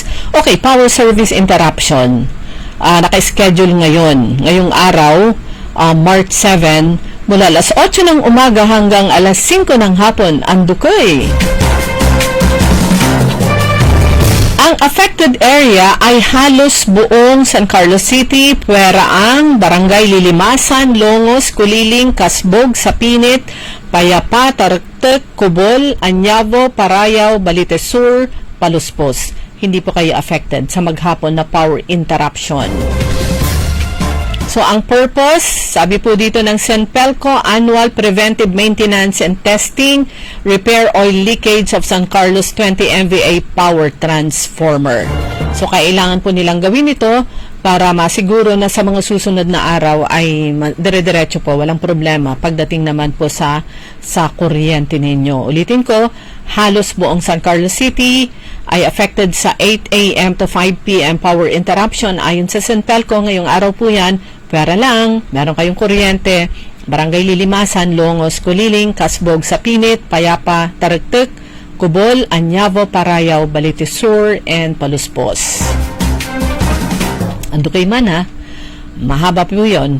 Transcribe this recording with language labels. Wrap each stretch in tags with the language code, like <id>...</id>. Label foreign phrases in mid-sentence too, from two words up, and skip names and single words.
<tl>Okay,</tl> <en>power service interruption.</en> <tl>Naka-schedule ngayong araw, March 7, mula alas 8 ng umaga hanggang alas 5 ng hapon, Andukoy. Ang affected area ay halos buong San Carlos City, Pueraang, Barangay Lilimasan, Longos, Kuliling, Kasbog, Sapinit, Payapa, Taragtek, Cubol, Anyabo, Parayaw, Balite Sur, Paluspos. Hindi po kayo affected sa maghapon na</tl> <en>power interruption.</en> <tl>So, ang purpose, sabi po dito ng Senpelco,</tl> <en>Annual Preventive Maintenance and Testing, Repair Oil Leakage of San Carlos 20 MVA Power Transformer.</en> <tl>So, kailangan po nilang gawin ito para masiguro na sa mga susunod na araw ay dire-diretso po, walang problema pagdating naman po sa kuryente ninyo. Ulitin ko, halos buong San Carlos City ay affected sa 8 a.m.</tl> <en>to 5 p.m. power interruption.</en> <tl>Ayon sa Senpelco, ngayong araw po yan, Pera lang, meron kayong kuryente, Barangay Lilimasan, Longos, Kuliling, Kasbog, Sapinit, Payapa, Taragtek, Cubol, Anyavo, Parayaw, Balete Sur, and Paluspos. Ando kay man ha, mahaba po yun.</tl>